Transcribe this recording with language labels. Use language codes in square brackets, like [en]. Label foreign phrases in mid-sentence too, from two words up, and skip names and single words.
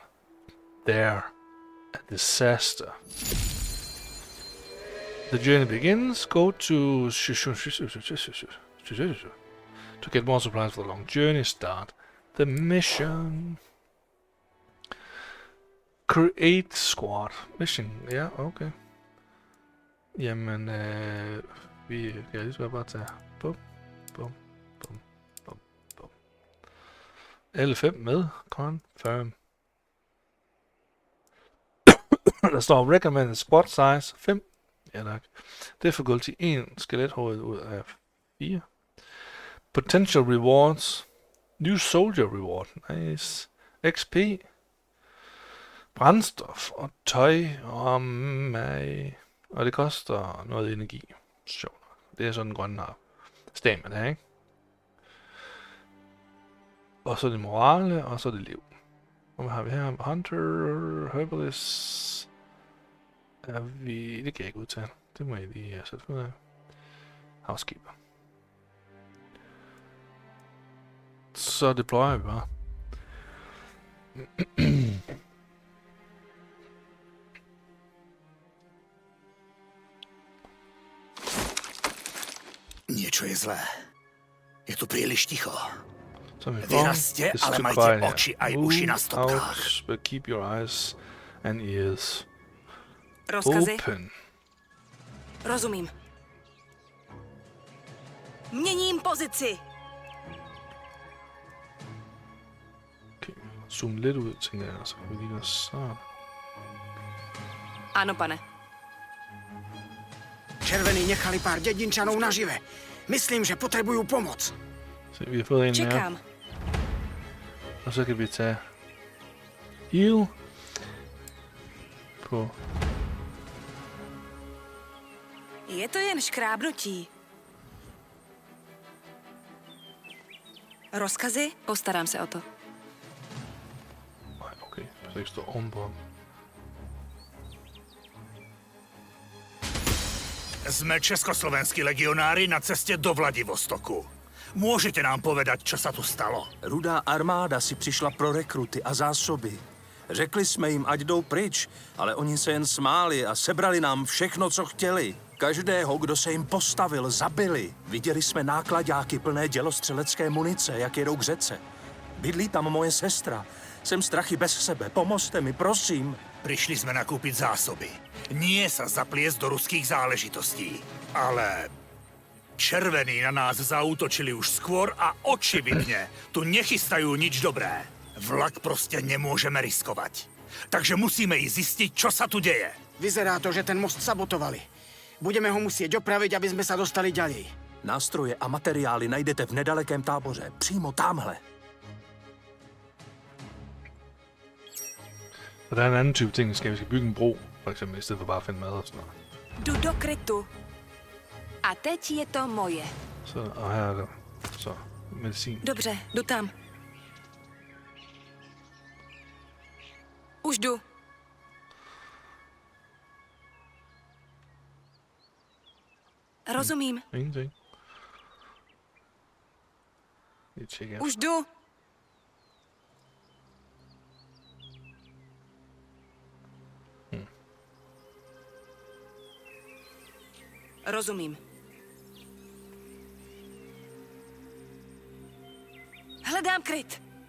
[en] There, a disaster. The journey begins. Go to get more supplies for the long journey. Start the mission. Create squad. Mission. [da] Ja, okay. Jamen, vi kan lige så bare tage. Bum, bum, bum, bum, bum. Alle 5 med. Confirm. Der står [en] recommended squad size [da] 5. Ja tak. Difficulty 1. Skelethoved ud af 4. [en] Potential rewards. New soldier reward. Nice. XP. [da] Brændstof og tøj og mig. Og det koster noget energi. Sjovt. Det er sådan en grøn har. Stamina her, ikke? Og så er det morale, og så er det liv. Og hvad har vi her? Hunter, herbalist. Er vi... Det kan jeg ikke udtale. Det må jeg lige sætte ud af. Housekeeper. Så deployer vi bare. [sk] Niečo je zlé. Je tu príliš ticho. [en] So [sk] Vyrazte, ale majte oči aj uši na stopkách. [en] But keep your eyes and ears [cs] Rozkazy? [en] open. [cs] Rozumím. Měním pozici. [en] Okay. [da] Zoom lidt ud, tænker jeg, så kan vi lige gøre sådan. [cs] Ano, pane. [sk] Červení nechali pár dedinčanov nažive. Myslím, že potrebujú pomoc. [da] Se, vi har fået en mere. [cs] Čekám. [da] Og så kan vi tage heal på. [cs] Je to jen škrábnutí. Rozkazy? Postarám se o to. [da] Nej, okay. Så ikke står ombord. [sk] Sme československí legionári na cestě do Vladivostoku. Môžete nám povedať, čo sa tu stalo? [cs] Rudá armáda si přišla pro rekruty a zásoby. Řekli jsme jim, ať jdou pryč, ale oni se jen smáli a sebrali nám všechno, co chtěli. Každého, kdo se jim postavil, zabili. Viděli jsme nákladáky plné dělostřelecké munice, jak jedou k řece. Bydlí tam moje sestra. Jsem strachy bez sebe. Pomozte mi, prosím. [sk] Prišli sme nakúpiť zásoby. Nie sa zapliesť do ruských záležitostí. Ale červení na nás zaútočili už skôr a očividne tu nechystajú nič dobré. Vlak proste nemôžeme riskovať. Takže musíme ísť zistiť, čo sa tu deje. Vyzerá to, že ten most sabotovali. Budeme ho musieť opraviť, aby sme sa dostali ďalej. [cs] Nástroje a materiály najdete v nedalekém táboře. Přímo tamhle. [da] Og der er en anden type ting, vi skal bygge en bro, for eksempel, i stedet for bare at finde mad og sådan noget. [cs] Jdu do krytu. A teď je to moje. [da] Så, og her er der så medicin. [cs] Dobře, jdu tam. Už jdu. Rozumím. [da] Ingenting. Lige tjekke. [cs] Už jdu. Rozumím. Hledám kryt.